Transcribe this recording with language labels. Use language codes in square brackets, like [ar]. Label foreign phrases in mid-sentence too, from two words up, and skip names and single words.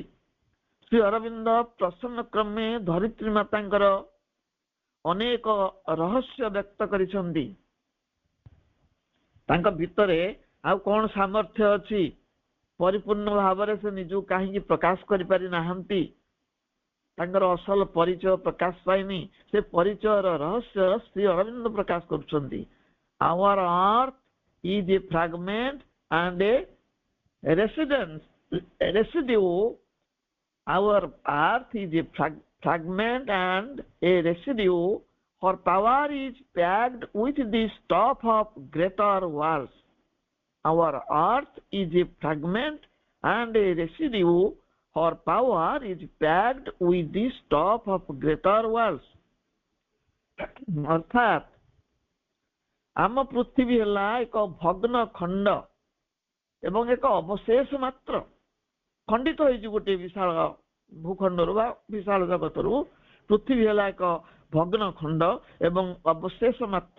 [or] ଶ୍ରୀ ଅରବିନ୍ଦ ପ୍ରସନ୍ନ କ୍ରମେ ଧରିତ୍ରୀ ମାତାଙ୍କର ଅନେକ ରହସ୍ୟ ବ୍ୟକ୍ତ କରିଛନ୍ତି। ତାଙ୍କ ଭିତରେ ଆଉ କଣ ସାମର୍ଥ୍ୟ ଅଛି, ପରିପୂର୍ଣ୍ଣ ଭାବରେ ସେ ନିଜକୁ କାହିଁକି ପ୍ରକାଶ କରିପାରି ନାହାନ୍ତି, ତାଙ୍କର ଅସଲ ପରିଚୟ ପ୍ରକାଶ ପାଇନି। ସେ ପରିଚୟର ରହସ୍ୟ ଶ୍ରୀ ଅରବିନ୍ଦ ପ୍ରକାଶ କରୁଛନ୍ତି। [en] Our earth is a fragment and a residue. Our earth is a fragment and a residue. Her power is packed with the stuff of greater worlds. Our earth is a fragment and a residue. Her power is packed with the stuff of greater worlds. [or] ଅର୍ଥାତ୍ ଆମ ପୃଥିବୀ ହେଲା ଏକ ଭଗ୍ନ ଖଣ୍ଡ ଏବଂ ଏକ ଅବଶେଷ ମାତ୍ର। ଖଣ୍ଡିତ ହେଇଛି ଗୋଟିଏ ବିଶାଳ ଭୂଖଣ୍ଡରୁ ବା ବିଶାଳ ଜଗତରୁ। ପୃଥିବୀ ହେଲା ଏକ ଭଗ୍ନ ଖଣ୍ଡ ଏବଂ ଅବଶେଷ ମାତ୍ର।